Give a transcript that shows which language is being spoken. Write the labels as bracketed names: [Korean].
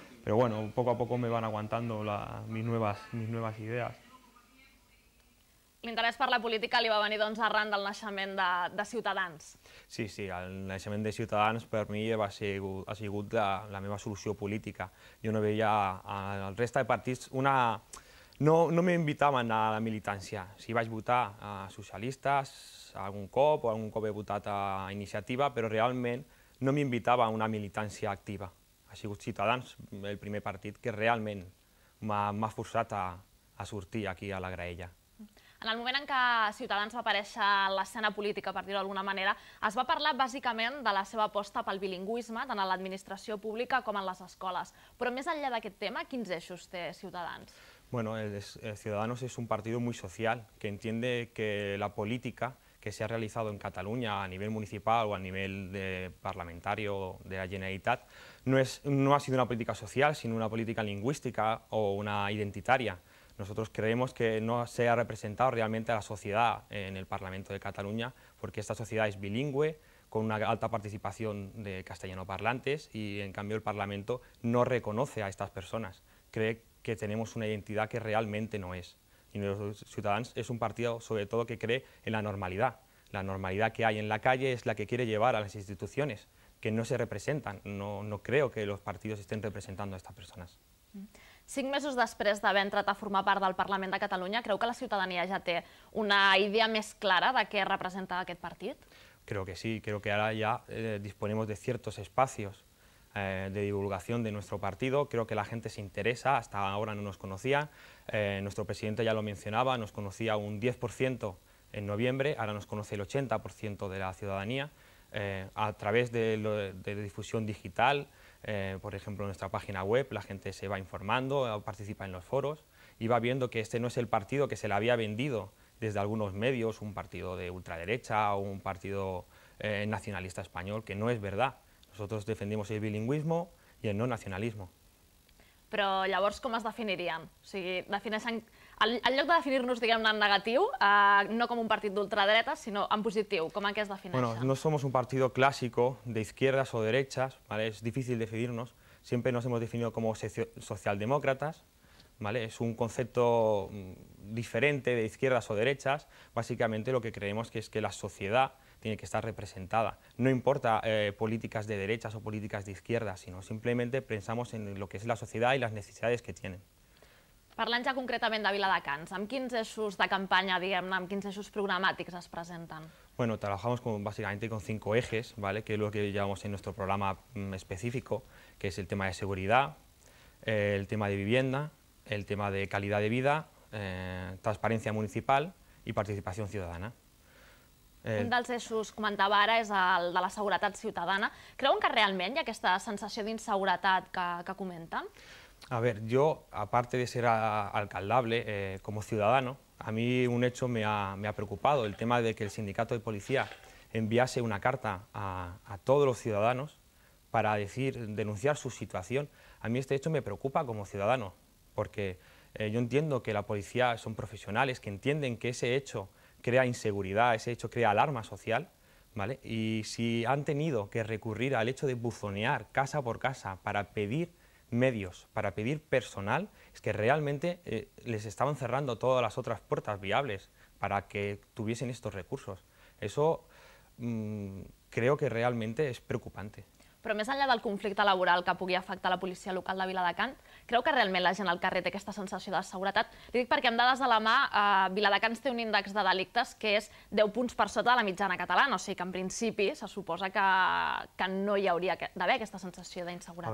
[Spanish] pero bueno, poco a poco me van aguantando mis nuevas ideas. [Catalan] L'interès per la política li va venir doncs arran del naixement de Ciutadans. Sí, el naixement de Ciutadans per mi ha sigut la meva solució política. Jo no veia al resta de partits no m'invitaven a la militància. Sí vaig votar a socialistes algun cop, o algun cop he votat a Iniciativa, però realment no m'invitava a una militància activa. Ha sigut Ciutadans el primer partit que realment m'ha forçat a sortir aquí a la graella. En el moment en què Ciutadans va aparèixer a l'escena política, per dir-ho d'alguna manera, es va parlar bàsicament de la seva aposta pel bilingüisme, tant a l'administració pública com en les escoles. Però més enllà d'aquest tema, quins eixos té Ciutadans? [Spanish] Bueno, Ciudadanos es un partido muy social, que entiende que la política que se ha realizado en Cataluña a nivel municipal o a nivel parlamentario de la Generalitat no ha sido una política social, sino una política lingüística o una identitaria. Nosotros creemos que no se ha representado realmente a la sociedad en el Parlamento de Cataluña, porque esta sociedad es bilingüe, con una alta participación de castellano parlantes, y en cambio el Parlamento no reconoce a estas personas, cree que tenemos una identidad que realmente no es. Y los Ciudadanos es un partido sobre todo que cree en la normalidad que hay en la calle es la que quiere llevar a las instituciones, que no se representan. No creo que los partidos estén representando a estas personas. [Catalan] 5 mesos després d'haver entrat a formar part del Parlament de Catalunya, creu que la ciutadania ja té una idea més clara de què representa aquest partit? [Spanish] Creo que sí, creo que ahora ya disponemos de ciertos espacios de divulgación de nuestro partido. Creo que la gente se interesa, hasta ahora no nos conocía, nuestro presidente ya lo mencionaba, nos conocía un 10% en noviembre, ahora nos conoce el 80% de la ciudadanía, a través de difusión digital, por ejemplo en nuestra página web la gente se va informando, participa en los foros y va viendo que este no es el partido que se le había vendido desde algunos medios, un partido de ultraderecha o un partido nacionalista español, que no es verdad. Nosotros defendimos el bilingüismo y el no nacionalismo. [Catalan] Però llavors com es definirien? O sigui, defineixen, en lloc de definir-nos, diguem-ne, en negatiu, no com un partit d'ultradreta, sinó en positiu, com en què es defineixen? [Spanish] Bueno, no somos un partido clásico de izquierdas o derechas, ¿vale? Es difícil definirnos, siempre nos hemos definido como socialdemócratas, ¿vale? Es un concepto diferente de izquierdas o derechas. Básicamente lo que creemos que es que la sociedad tiene que estar representada. No importa políticas de derechas o políticas de izquierdas, sino simplemente pensamos en lo que es la sociedad y las necesidades que tienen. [Catalan] Parlant ja concretament de Viladecans, amb quins eixos de campanya, diguem-ne, amb quins eixos programàtics es presenten? [Spanish] Bueno, trabajamos básicamente con 5 ejes, ¿vale? Que es lo que llevamos en nuestro programa específico, que es el tema de seguridad, el tema de vivienda, el tema de calidad de vida, transparencia municipal y participación ciudadana. [Catalan] Un dels eixos, comentava ara, és el de la seguretat ciutadana. Creuen que realment hi ha aquesta sensació d'inseguretat que comenten? [Spanish] A ver, yo, aparte de ser alcaldable, como ciudadano, a mí un hecho me ha preocupado, el tema de que el sindicato de policía enviase una carta a todos los ciudadanos para denunciar su situación. A mí este hecho me preocupa como ciudadano, porque yo entiendo que la policía son profesionales, que entienden que ese hecho crea inseguridad, ese hecho crea alarma social, ¿vale? Y si han tenido que recurrir al hecho de buzonear casa por casa para pedir medios, para pedir personal, es que realmente les estaban cerrando todas las otras puertas viables para que tuviesen estos recursos. Eso creo que realmente es preocupante. [Catalan] Però més enllà del conflicte laboral que pugui afectar la policia local de Viladecans, creu que realment la gent al carrer té aquesta sensació de seguretat? Li dic perquè amb dades a la mà, Viladecans té un índex de delictes que és 10 punts per sota de la mitjana catalana, o sigui que en principi se suposa que no hi hauria d'haver aquesta sensació d'inseguretat.